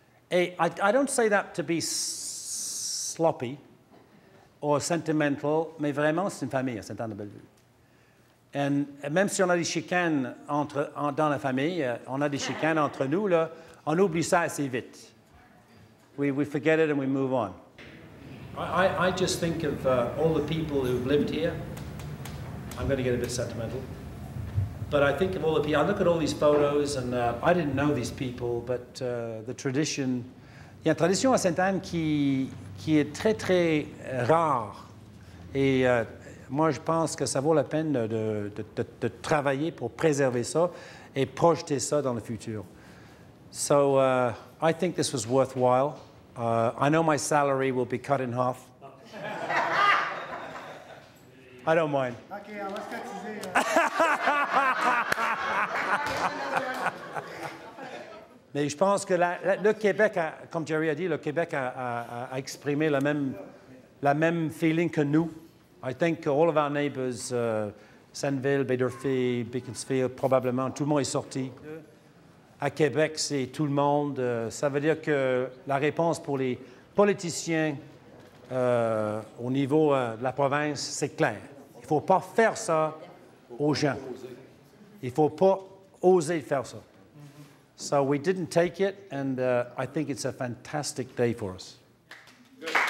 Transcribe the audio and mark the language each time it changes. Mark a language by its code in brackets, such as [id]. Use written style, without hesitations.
[fr] Et [en] I don't say that to be sloppy or sentimental, [fr] mais vraiment, c'est une famille à Sainte-Anne-de-Bellevue. Et même si on a des chicanes dans la famille, on a des chicanes entre nous, là, on oublie ça assez vite. [en] We forget it and we move on. I just think of all the people who've lived here. I'm going to get a bit sentimental. But I think of all the people. I look at all these photos and I didn't know these people, but the tradition... [fr] Il y a une tradition à Sainte-Anne qui est très, très rare. Et... moi, je pense que ça vaut la peine de travailler pour préserver ça et projeter ça dans le futur. [en] So, I think this was worthwhile. I know my salary will be cut in half. I don't mind. [fr] OK, on va se cotiser. Mais je pense que le Québec, comme Jerry a dit, le Québec a exprimé la même feeling que nous. [en] I think all of our neighbours, Senneville, Baie-d'Urfé, Beaconsfield, [fr] probablement, tout le monde est sorti. À Québec, c'est tout le monde. Ça veut dire que la réponse pour les politiciens au niveau de la province, c'est clair. Il ne faut pas faire ça aux gens. Il ne faut pas oser faire ça. [en] So we didn't take it, and I think it's a fantastic day for us. Good.